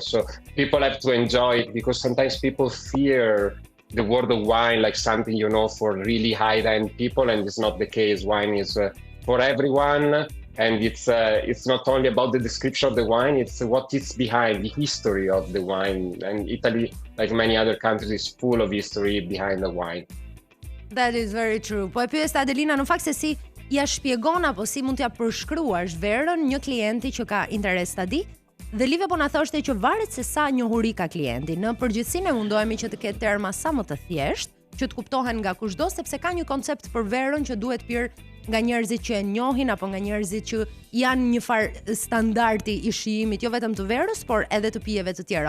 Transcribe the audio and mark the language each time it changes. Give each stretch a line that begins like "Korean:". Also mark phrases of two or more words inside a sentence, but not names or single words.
English: So people have to enjoy it, because sometimes people fear the word of wine like something, for really high-end people, and it's not the case. Wine is for everyone, and it's not only about the description of the wine, it's what is behind the history of the wine. And Italy, like many other countries, is full of history behind the wine. That is very true.
Albanian: Po e pyes Adelina, në fakt se si ja shpjegon apo si mund t'ja përshkruash verën një klienti që ka interes ta di. Dhe Livio po na thoshte që varet se sa njohuri ka klienti. Në përgjithësi ne mundohemi që të ketë terma sa më të thjeshtë, që të kuptohen nga kushdo, sepse ka një koncept për verën që duhet pirë nga njerëzit që e njohin apo nga njerëzit që janë një farë standardi i shijimit, jo vetëm të verës, por edhe të pijeve të tjera.